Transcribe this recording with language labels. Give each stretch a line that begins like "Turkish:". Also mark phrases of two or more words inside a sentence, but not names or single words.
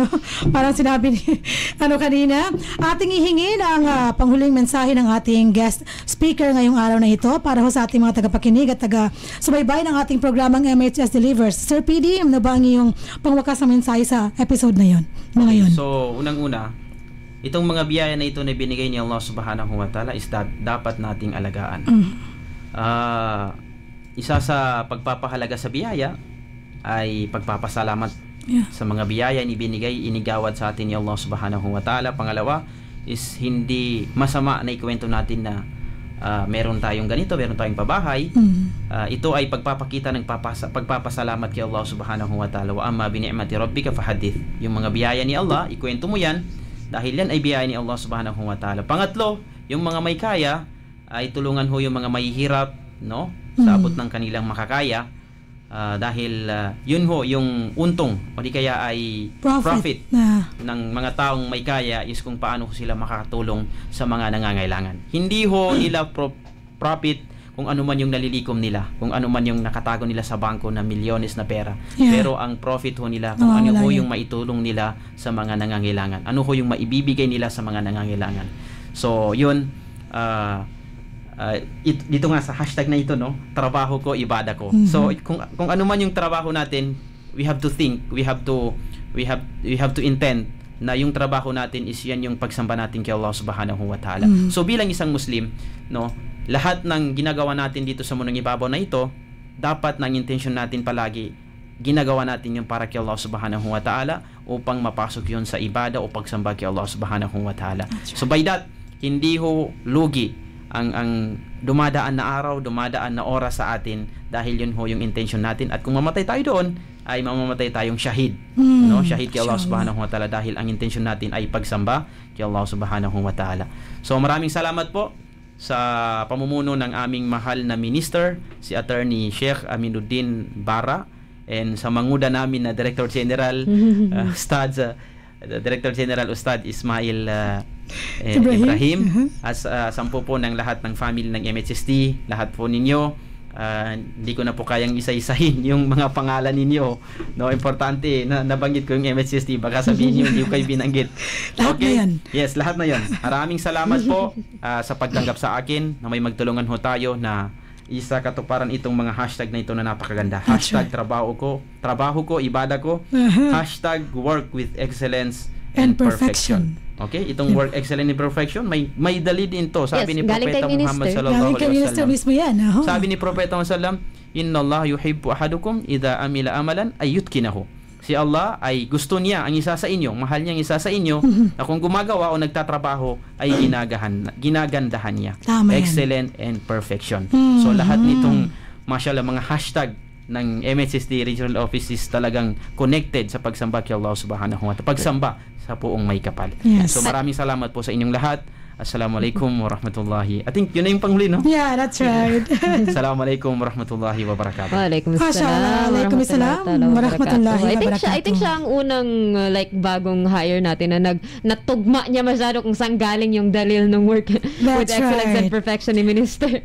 Filipino: Parang sinabi ni kanina, ating ihingin ang panghuling mensahe ng ating guest speaker ngayong araw na ito para ho sa ating mga tagapakinig at taga-subaybay ng ating programang MHS Delivers. Sir PD, ano ba ang iyong pangwakas na mensahe sa episode na yun? Ngayon. So, unang-una, itong mga biyaya na ito na binigay ni Allah
Arabic: سبحانه وتعالى
Filipino: is dapat nating alagaan. Isa sa pagpapahalaga sa biyaya ay pagpapasalamat sa mga biyaya ni binigay, inigawad sa atin ni Allah
Arabic: سبحانه وتعالى.
Filipino: Pangalawa is hindi masama na ikwento natin na meron tayong ganito, meron tayong pabahay. Ito ay pagpapakita ng pagpapasalamat kay Allah
Arabic: سبحانه وتعالى. وأما بنعمة ربك فحدث.
Filipino: Yung mga biyaya ni Allah, ikwento mo yan dahil yan ay biyaya ni Allah
Arabic: سبحانه وتعالى.
Filipino: Pangatlo, yung mga may kaya ay tulungan ho yung mga mahihirap, no? Sa abot ng kanilang makakaya. Dahil yun ho yung untong o di kaya ay profit ng mga taong may kaya is kung paano sila makakatulong sa mga nangangailangan. Hindi ho nila profit kung ano man yung nalilikom nila, kung ano man yung nakatago nila sa bangko na milyones na pera. Pero ang profit ho nila kung ano ho yung maitulong nila sa mga nangangailangan, ano ho yung maibibigay nila sa mga nangangailangan. So yun, dito nga sa hashtag na ito, no, trabaho ko, ibada ko. So kung ano man yung trabaho natin,
English: we have to think, we have to intend
Filipino: na yung trabaho natin is yan yung pagsamba natin kay Allah
Arabic: سبحانه وتعالى.
Filipino: So bilang isang Muslim, no, lahat ng ginagawa natin dito sa mundong ibabaw na ito, dapat ng intention natin palagi ginagawa natin yung para kay Allah
Arabic: سبحانه وتعالى
Filipino: upang mapasok yun sa ibada o pagsamba kay Allah
Arabic: سبحانه وتعالى.
English: So by that,
Filipino: hindi ho lugi ang dumadaan na araw, dumadaan na oras sa atin dahil yun ho yung intention natin, at kung mamatay tayo doon ay mamamatay tayong shahid, no? Shahid kay Allah
Arabic: سبحانه وتعالى
Filipino: dahil ang intention natin ay pagsamba kay Allah
Arabic: سبحانه وتعالى.
Filipino: So maraming salamat po sa pamumuno ng aming mahal na minister, si Attorney Sheikh Aminuddin Bara, and sa manguda namin na Director General Director General Ustad Ismail Ibrahim, as sampu po ng lahat ng family ng MHSD, lahat po ninyo. Hindi ko na po kayang isa-isahin yung mga pangalan ninyo, no? Importante na nabanggit ko yung MHSD, baka sabihin niyo hindi ko kayo binanggit. Lahat na yan. Yes, lahat na yan. Maraming salamat po sa pagtanggap sa akin na may magtulungan ho tayo na isa katuparan itong mga hashtag na ito na napakaganda. Hashtag trabaho ko, ibada ko.
English: Hashtag work with excellence and perfection. Okay, itong work excellence and perfection,
Filipino: may dalid din to. Sabi ni Propeta Muhammad
Arabic: صلى الله عليه وسلم.
Filipino: Sabi ni Propeta Muhammad
Arabic: سلم إن الله يحب أحدكم إذا عمل عملا أن يتقنه."
Filipino: Si Allah ay gusto niya ang isa sa inyo, mahal niya ang isa sa inyo na kung gumagawa o nagtatrabaho ay ginagandahan niya.
English: Excellent and perfection.
Filipino: So lahat nitong mashallah mga hashtag ng MHSD Regional Office is talagang connected sa pagsamba kay Allah
Arabic: سبحانه وتعالى,
Filipino: pagsamba sa Poong May Kapal. So maraming salamat po sa inyong lahat.
Arabic: السلام عليكم ورحمة الله.
English: I think
Filipino: yun na yung panghuli, no?
English: Yeah, that's right.
Arabic: السلام عليكم ورحمة الله وبركاته. وعليكم السلام ورحمة الله وبركاته.
English: I think
Filipino: siya ang unang bagong hire natin na natugma niya masyado kung saan galing yung dalil ng
English: work with excellence and perfection
Filipino: ni Minister.